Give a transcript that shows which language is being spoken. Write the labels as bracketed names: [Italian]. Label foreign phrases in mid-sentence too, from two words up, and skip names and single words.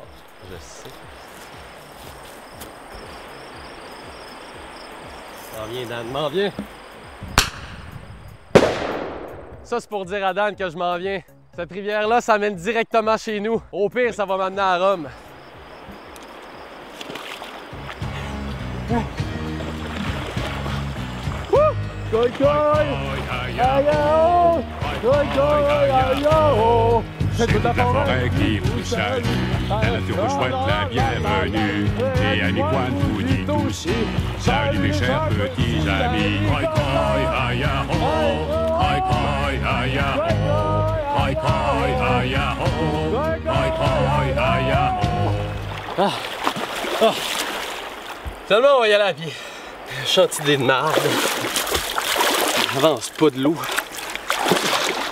[French] Je sais. M'en viens, Dan, m'en viens. Ça, c'est pour dire à Dan que je m'en viens. Cette rivière-là, ça mène directement chez nous. Au pire, ça va m'amener à Rome. Koi koi! Aïe-oh! Koi koi! Aïe-oh! C'est toute la forêt qui vous salue. La nature vous souhaite la bienvenue. Et à Nicoine vous dit aussi. Salut mes chers petits amis. Koi koi! Aïe-oh! Koi koi! Aïe-oh! Koi koi! Aïe-oh! Koi koi! Aïe-oh! Ah! Finalement, on va y aller à pied. Chantilly de marde. Avance pas de l'eau.